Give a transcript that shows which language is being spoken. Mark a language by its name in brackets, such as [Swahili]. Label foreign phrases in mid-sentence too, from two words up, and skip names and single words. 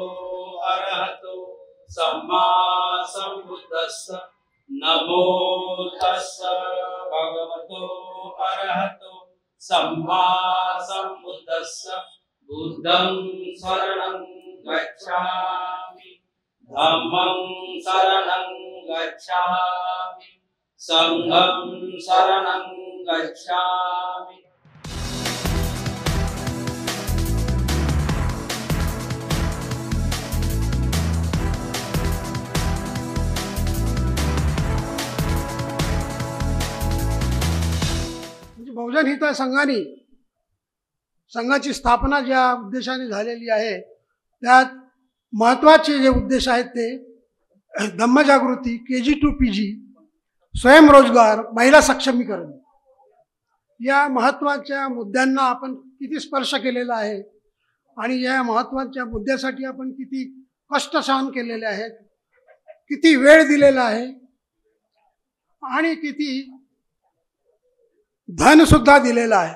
[Pali] अरहतो सम्मा सम्बुद्धस्स नमो तस्स भगवतो अरहतो सम्मा सम्बुद्धस्स बुद्धं शरणं गच्छामि धम्मं शरणं गच्छामि संघं शरणं गच्छामि। [Marathi] बहुजन हित संघाची स्थापना ज्या उद्देशाने झालेली आहे, त्यात महत्त्वाचे जे उद्देश आहेत ते धम्मजागृती, [English] KG to PG, [Marathi] स्वयंरोजगार, महिला सक्षमीकरण या महत्त्वाच्या मुद्द्यांना आपण किती स्पर्श केलेला आहे आणि या महत्त्वाच्या मुद्द्यासाठी आपण किती कष्ट सहन केलेले आहेत, किती वेळ दिलेला आहे आणि किती धन सुद्धा दिलेलं आहे।